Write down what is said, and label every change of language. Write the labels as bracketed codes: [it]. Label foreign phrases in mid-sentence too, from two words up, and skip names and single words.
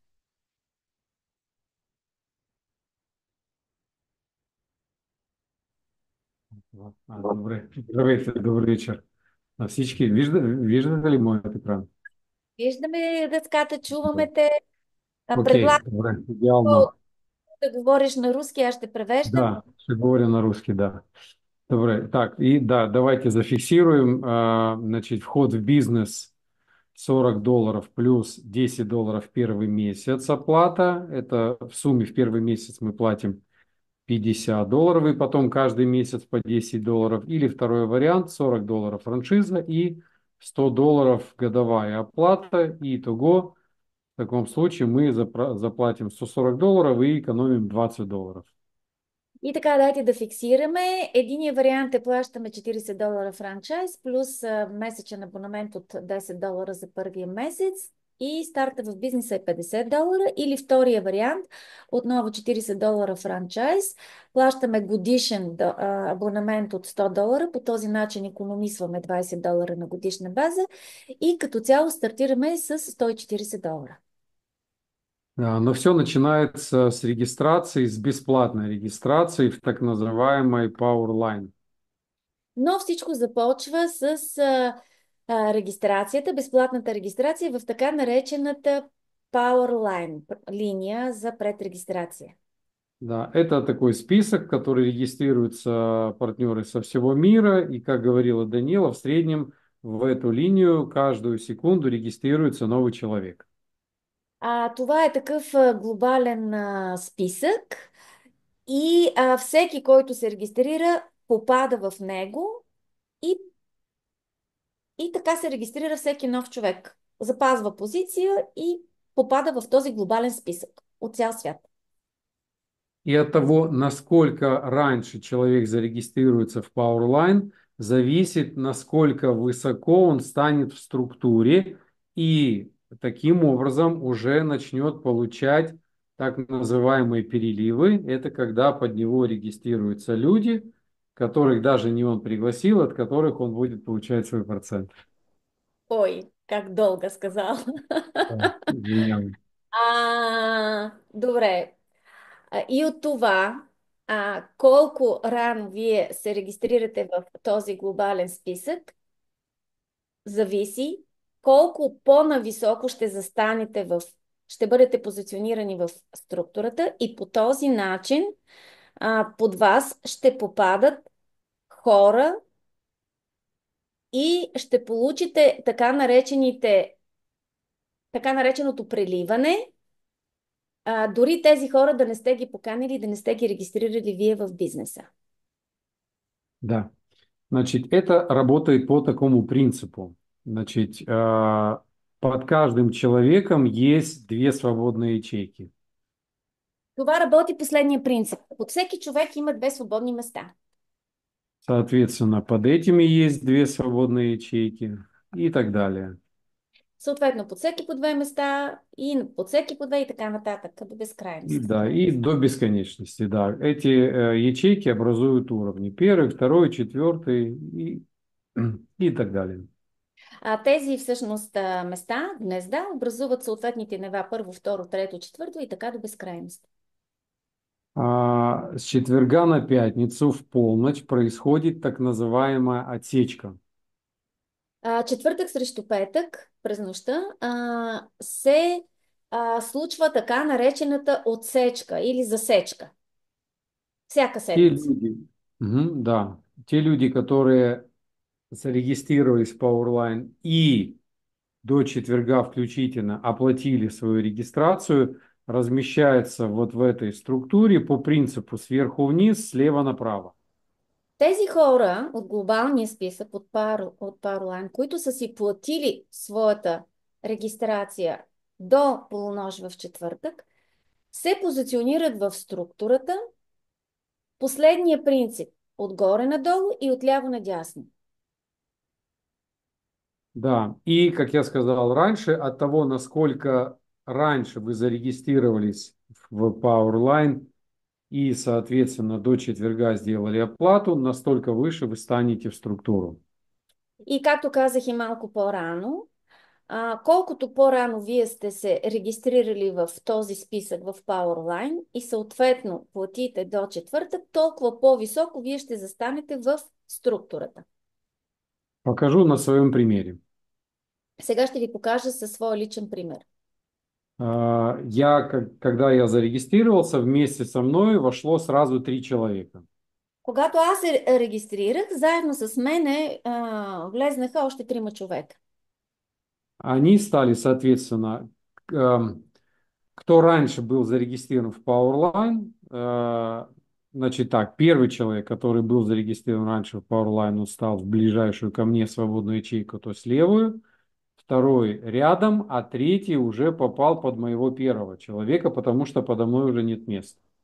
[bg] Добре. Здравейте, добър вечер на всички. Виждате ли моят екран? Виждаме дъската, Да. чуваме те. Окей, Предлагам добре, идеално. да говориш на руски, аз ще превеждам. Да, ще говоря на русский, да. Добре, [ru] так, и да, давайте зафиксируем, значит, вход в бизнес $40 плюс $10 первый месяц оплата. Это в сумме в первый месяц мы платим $50, и потом каждый месяц по $10. Или второй вариант, $40 франшиза и $100 годовая оплата. И итого в таком случае мы заплатим $140 и экономим $20. [bg] И така, дайте да фиксираме. Единият вариант е плащаме $40 франчайз, плюс месечен абонамент от $10 за първия месец и старта в бизнеса е $50. Или втория вариант, отново $40 франчайз, плащаме годишен абонамент от $100, по този начин икономисваме $20 на годишна база и като цяло стартираме с $140. [ru] Но все начинается с регистрации, с бесплатной регистрации в так называемой Powerline. [bg] Но всичко започва с регистрацията, безплатната регистрация в така наречената Powerline линия за предрегистрация. [ru] Да, это такой список, в который регистрируются партнеры со всего мира. И, как говорила Данила, в среднем в эту линию каждую секунду регистрируется новый человек. [bg] Това е такъв глобален списък и всеки, който се регистрира, попада в него и, и така се регистрира всеки нов човек. Запазва позиция и попада в този глобален списък от цял свят. [ru] И от того, насколько раньше человек зарегистрируется в Powerline, зависит, насколько высоко он станет в структуре и таким образом уже начнет получать так называемые переливы. Это когда под него регистрируются люди, которых даже не он пригласил, от которых он будет получать свой процент. Ой, как долго сказал. [bg] Да, извинявам. Добре. И от това, колко рано вие се регистрирате в този глобален списък, зависи колко по-нависоко ще застанете ще бъдете позиционирани в структурата и по този начин под вас ще попадат хора и ще получите така нареченото преливане, дори тези хора да не сте ги поканили, да не сте ги регистрирали вие в бизнеса. [ru] Да. Значит, это работает по такому принципу. Значит, под каждым человеком есть две свободные ячейки. [bg] Това работи последния принцип. Под всеки човек има две свободни места. [ru] Соответственно, под этими есть две свободные ячейки и так далее. [bg] Съответно, под всеки по две места и под всеки по две и така нататък, до [ru] И [bg] безкрайност. [ru] да, и до бесконечности, да. Эти ячейки образуют уровни. Первый, второй, четвертый и так далее. [bg] Тези всъщност места, гнезда, образуват съответните нива първо, второ, трето, четвърто и така до безкрайност. [ru] С четверга на пятницу в полночь происходит так называемая отсечка. [bg] Четвъртък срещу петък, през нощта, се случва така наречената отсечка или засечка. Всяка [ru] Те [bg] седмица. [ru] люди, да, те люди, которые зарегистрировались в Powerline и до четверга включительно оплатили свою регистрацию, размещаются вот в этой структуре по принципу сверху вниз, слева направо. [bg] Тези хора от глобалния списък от Powerline, които са си платили своята регистрация до полунощ в четвъртък, се позиционират в структурата последния принцип отгоре надолу и отляво надясно. [ru] Да, и, как я сказал раньше, от того, насколько раньше вы зарегистрировались в Powerline и, соответственно, до четверга сделали оплату, настолько выше вы станете в структуру. [bg] И както казах и малко по-рано, колкото по-рано вие сте се регистрирали в този списък в Powerline и съответно платите до четвъртък, толкова по-високо вие ще застанете в структурата. [ru] Покажу на своем примере. [bg] Сега ще ви покажа със своя личен пример. [ru] Когда я зарегистрировался, вместе со мной вошло сразу 3 человека. [bg] Когато аз се регистрирах, заедно с мене влезнаха още трима човека. [ru] Они стали, соответственно, эм, кто раньше был зарегистрирован в Powerline, значит так, первый человек, который был зарегистрирован раньше в Powerline, он стал в ближайшую ко мне свободную ячейку, то есть левую, второй рядом, а третий уже попал под моего первого человека, потому что подо мной уже нет места.